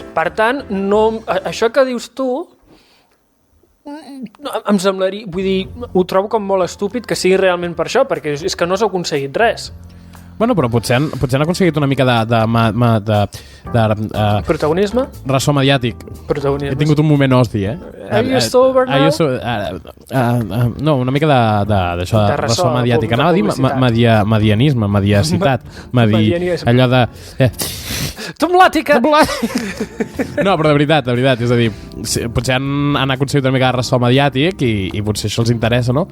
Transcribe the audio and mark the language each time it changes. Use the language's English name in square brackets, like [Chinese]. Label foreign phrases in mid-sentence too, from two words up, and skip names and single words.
[Catalan] Per tant, això que dius tu em semblaria, vull dir, ho trobo com molt estúpid que sigui realment per això, perquè és que no s'ha aconseguit res. Bueno, però potser han aconseguit una mica de Protagonisme? ressò mediàtic. Protagonisme. He tingut un moment hosti, [English] Are you sober now? [Catalan] No, una mica d'això, de ressò mediàtic. Anava a dir medianisme, mediacitat. Medianisme. Allò de... Tomlàtica! No, però de veritat, és a dir, potser han aconseguit una mica de ressò mediàtic i potser això els interessa, no?